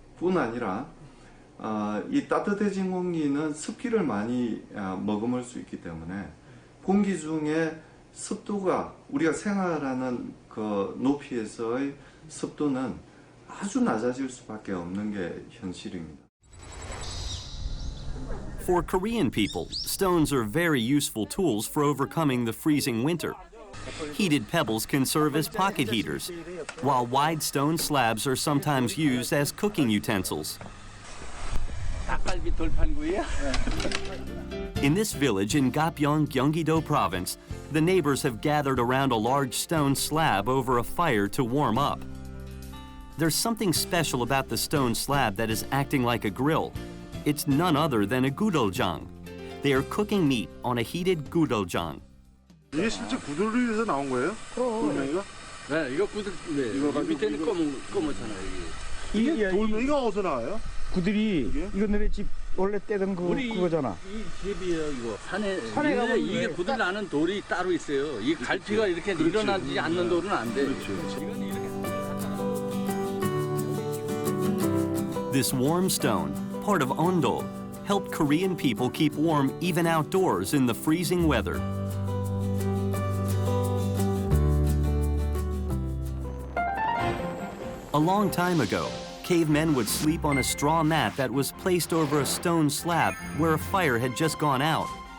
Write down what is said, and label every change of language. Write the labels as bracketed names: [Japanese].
[Korean] 뿐 아니라 이 따뜻해진 공기는 습기를 많이 머금을 수 있기 때문에 공기 중에 습도가 우리가 생활하는 그 높이에서의 습도는 아주 낮아질 수밖에 없는 게 현실입니다. [English] For Korean people, stones are very useful tools for overcoming the freezing winter. Heated pebbles can serve as pocket heaters, while wide stone slabs are sometimes used as cooking utensils. In this village in Gapyeong, Gyeonggi-do Province, the neighbors have gathered around a large stone slab over a fire to warm up. There's something special about the stone slab that is acting like a grill. It's none other than a gudoljang. They are cooking meat on a heated gudoljang. [Korean] 이게 실제 구들을 위해서 나온 거예요? 돌멩이가? 네, 이거 구들, 네. 이거 밑에는 검었잖아요, 이게 돌멩이가 어디서 나와요? 구들이 이거 너네 집 원래 떼던 그거잖아. 이 집이에요, 이거. 산에 가면 이게 구들 나는 돌이 따로 있어요. 이 갈피가 이렇게 일어나지 않는 돌은 안 돼. [English] This warm stone, part of Ondol, helped Korean people keep warm even outdoors in the freezing weather. A long time ago, cavemen would sleep on a straw mat that was placed over a stone slab where a fire had just gone out.